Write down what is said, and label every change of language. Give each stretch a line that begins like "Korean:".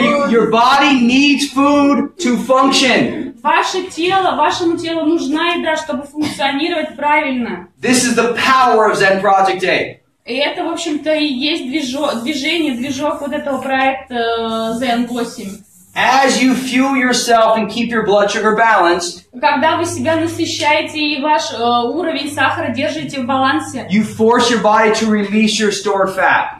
English: Your body needs food to function.
Russian: Вашему телу нужна еда, чтобы функционировать правильно.
English: This is the power of ZEN PROJECT 8.
Russian: И это, в общем-то, и есть движок вот этого проекта ZEN 8.
English: As you fuel yourself and keep your blood sugar balanced,
Russian: когда вы себя насыщаете и ваш уровень сахара держите в балансе,
English: you force your body to release your stored fat.